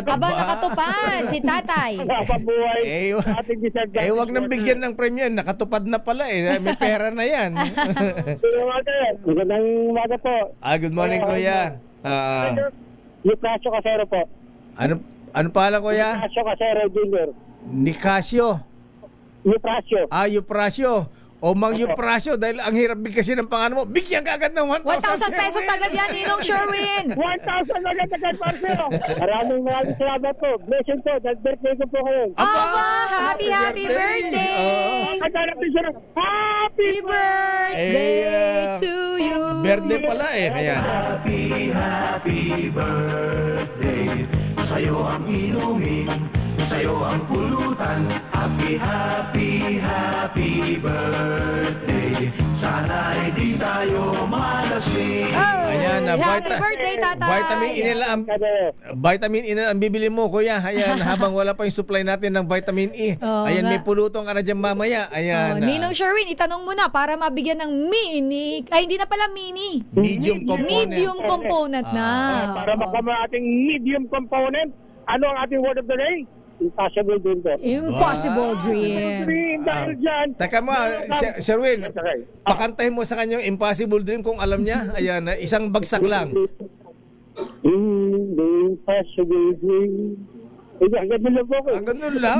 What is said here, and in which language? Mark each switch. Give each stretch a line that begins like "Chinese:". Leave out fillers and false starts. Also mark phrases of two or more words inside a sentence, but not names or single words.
Filipino: Nakatupad, si tatay. Napabuhay, ating deserve. Wag nang bigyan ng premyo. Nakatupad na pala May pera na yan. Magandang umaga po.
English: Good morning, Kuya.
Filipino: Euprasio Casero po. Ano pala, Kuya? Euprasio Casero Jr. Nicasio. Euprasio. Euprasio. O Mang Euprasio, dahil ang hirap bigkasin ng pangalan mo, bigyan ka agad ng 1,000 pesos agad yan, Ninong Sherwin. 1,000 agad, Marcelo. Maraming salamat po. Blessing po. Birthday ko po kayo.
English: Happy birthday. Happy birthday to you.
Filipino: Birthday pala kaya.
English: Happy birthday.
Filipino: Sa'yo ang inumin, sa'yo ang pulutan.
English: Happy birthday.
Filipino: Sana'y di tayo malasing. Ayan,
English: happy birthday, tatay.
Filipino: Vitamin E na ang bibili mo, Kuya. Ayan, habang wala pa yung supply natin ng vitamin E. Ayan, may pulutong ka na dyan mamaya. Ayan. Ninong Sherwin, itanong mo na para mabigyan ng mini. Ay, hindi na pala mini.
English: Medium component. Medium component na.
Filipino: Para makama ating
English: medium component,
Filipino: ano ang ating
English: word of the day? Impossible dream po. Impossible dream.
Filipino: Dahil dyan. Teka mo, Sherwin, pakantahin mo sa kanya yung
English: impossible dream
Filipino: kung alam niya. Ayan, isang bagsak lang.
English: Impossible dream.
Filipino: Ganun lang po ko. Ganun lang?